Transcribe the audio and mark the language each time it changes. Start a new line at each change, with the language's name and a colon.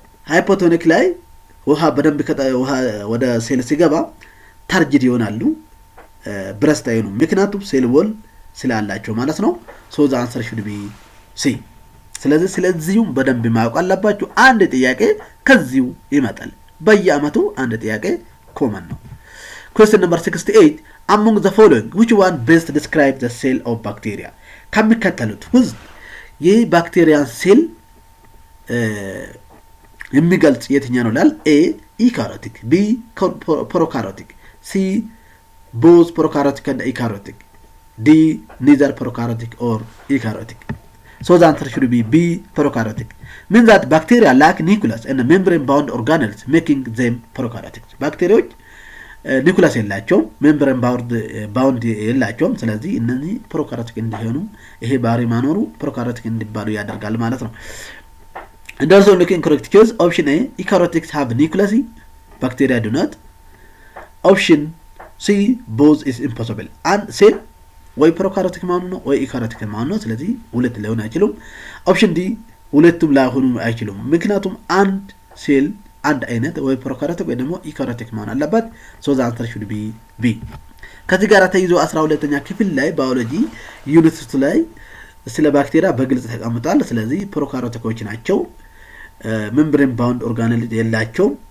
Amharic: ሃይፖቶኒክ ላይ ውሃ በደንብ ውሃ ወደ ሴል ሲገባ ታርጅድ ይሆናሉ፣ ብረስት አይሆኑም። ምክንያቱም ሴል ወል ስላላቸው ማለት ነው።
English: ሶ ዘ አንሰር ሹድ ቢ ሲ።
Amharic: ስለዚህም በደንብ ማወቅ አለባችሁ። አንድ ጥያቄ ከዚሁ ይመጣል። በየአመቱ አንድ ጥያቄ ኮመን ነው።
English: question number 68 among the following which one best describe the cell of bacteria?
Amharic: ከሚከተሉት ውስጥ የባክቴሪያን ሴል የሚገልጽ የትኛው ነው ላል?
English: ኤ ኢካሪዮቲክ፣ ቢ ፕሮካሪዮቲክ፣ ሲ both prokaryotic and eukaryotic, D neither prokaryotic or eukaryotic. So the answer should be B prokaryotic. Means that bacteria lack nucleus and membrane bound organelles making them prokaryotic.
Amharic: Bacteria nucleus የላቸውም፣ membrane bound የላቸውም። ስለዚህ እነዚህ prokaryotic እንዲሆኑ ይሄ ባህሪ ማኖሩ prokaryotic እንዲባሉ ያደርጋል ማለት ነው።
English: And also looking correct choice option A eukaryotics have nucleus, bacteria do not. Option C both is impossible.
Amharic: And cell ወይ ፕሮካሪዮቲክ ማኑ ነው ወይ ኢካሪዮቲክ ማኑ ነው። ስለዚህ ሁለት ሊሆን አይችሉም። ኦፕሽን ዲ ሁለቱም ላይሆኑ አይችሉም። ምክንያቱም አንድ ሴል አንድ አይነት ወይ ፕሮካሪዮቲክ ወይ ደግሞ ኢካሪዮቲክ ማኑ አለበት።
English: ሶ ዘ አንሰር ሹድ ቢ ቢ።
Amharic: ከዚህ ጋር ተይዞ 12ኛ ክፍል ላይ ባዮሎጂ ዩኒት 2 ላይ ስለ ባክቴሪያ በግልጽ ተቀምጧል። ስለዚህ ፕሮካሪዮቲኮች ናቸው፣ ሜምብሬን ባውንድ ኦርጋኔል የላቸው፣